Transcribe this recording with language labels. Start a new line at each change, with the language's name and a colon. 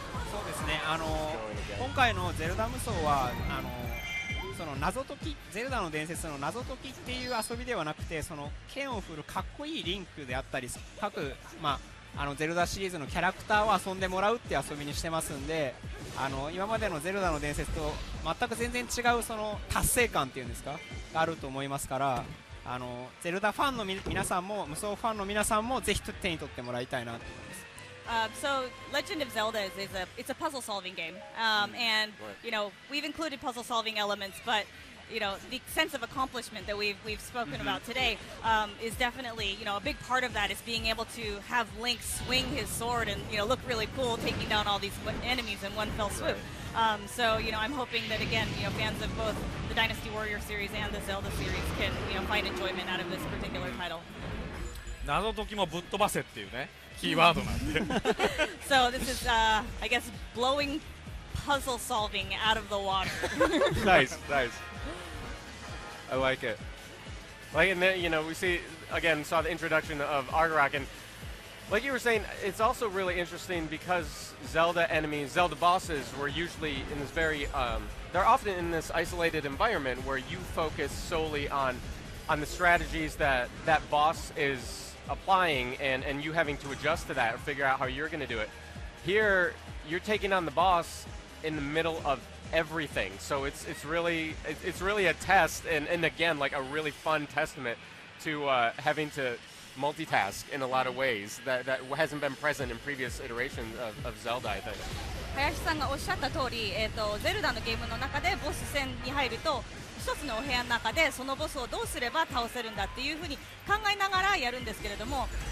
Japanese: そうですね今回のゼルダ無双はその謎解きゼルダの伝説の謎解きっていう遊びではなくてその剣を振るかっこいいリンクであったり各ゼルダシリーズのキャラクターを遊んでもらうって遊びにしてますんで今までのゼルダの伝説と全く全然違うその達成感っていうんですかがあると思いますからゼルダファンの皆さんも無双ファンの皆さんもぜひ手に取ってもらいたいなと思います。
English: So Legend of Zelda it's a puzzle solving game, and we've included puzzle solving elements, but the sense of accomplishment that we've spoken about today is definitely a big part of that is being able to have Link swing his sword and look really cool taking down all these enemies in one fell swoop. So I'm hoping that again fans of both the Dynasty Warrior series and the Zelda series can find enjoyment out of this particular title.
Japanese: 謎解きもぶっ飛ばせっていうねキーワードなんで。
English: So this is I guess blowing puzzle solving out of the water. Nice. I like it. And then, we saw the introduction of Argarok, and like you were saying, it's also really interesting because Zelda enemies, Zelda bosses were usually in this they're often in this isolated environment where you focus solely on the strategies that boss is applying and you having to adjust to that or figure out how you're going to do it. Here, you're taking on the boss in the middle of everything, so it's really a test and again like a really fun testament to having to multitask in a lot of ways that hasn't been present in previous iterations of Zelda, I think.
Japanese: 林さんがおっしゃった通り、ゼルダのゲームの中でボス戦に入ると一つのお部屋の中でそのボスをどうすれば倒せるんだっていうふうに考えながらやるんですけれども、